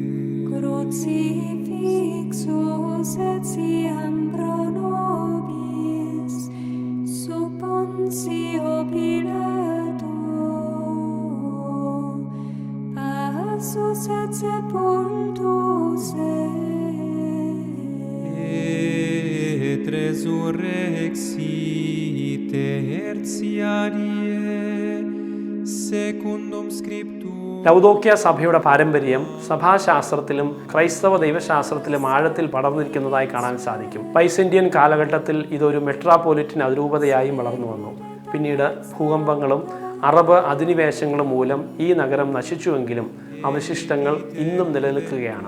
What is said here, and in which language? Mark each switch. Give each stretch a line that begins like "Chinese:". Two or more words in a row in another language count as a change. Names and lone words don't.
Latin: Crucifixus etiam pro nobis, sub Pontio Pilato, passus et sepultus et resurrexi tertiarie secundum scriptum.
Malayalam: ലൗദോക്കിയ സഭയുടെ പാരമ്പര്യം സഭാശാസ്ത്രത്തിലും ക്രൈസ്തവ ദൈവശാസ്ത്രത്തിലും ആഴത്തിൽ പടർന്നിരിക്കുന്നതായി കാണാൻ സാധിക്കും. ബൈസന്റിയൻ കാലഘട്ടത്തിൽ ഇതൊരു മെട്രോപൊളിറ്റൻ അതിരൂപതയായും വളർന്നു വന്നു. പിന്നീട് ഭൂകമ്പങ്ങളും അറബ് അധിനിവേശങ്ങളും മൂലം ഈ നഗരം നശിച്ചുവെങ്കിലും അവശിഷ്ടങ്ങൾ ഇന്നും നിലനിൽക്കുകയാണ്.